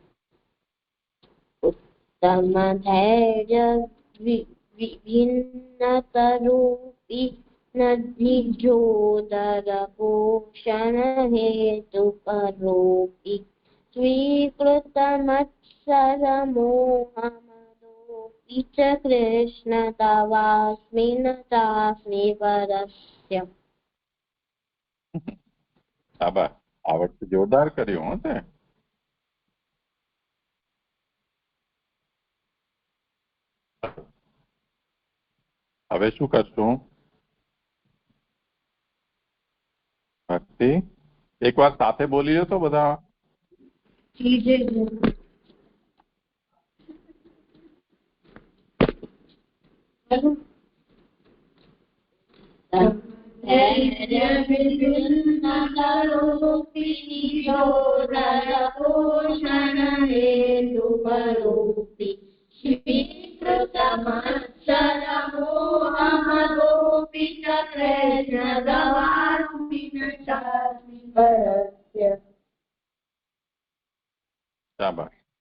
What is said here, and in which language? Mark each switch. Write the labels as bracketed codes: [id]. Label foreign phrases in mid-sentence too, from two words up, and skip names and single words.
[sa] उत्तमधैर्य विभिन्नतरोऽपि निजोदरपोषण हेतुपरोऽपि स्वीकृतमत्सरमोहमदोऽपि च कृष्ण तवास्मिन् चास्मि परस्य। [gu] શાબાશ, આ વખતે જોરદાર કર્યું હો તે. હવે શું કરશું ભક્તિ? એક વાર સાથે બોલી લો તો બધા. [sa] विभिन्नतरोऽपि निजोदरपोषण हेतुपरोऽपि स्वीकृतमत्सरमोहमदोऽपि च कृष्ण तवास्मिन् चास्मि परस्य। [gu] શાબાશ.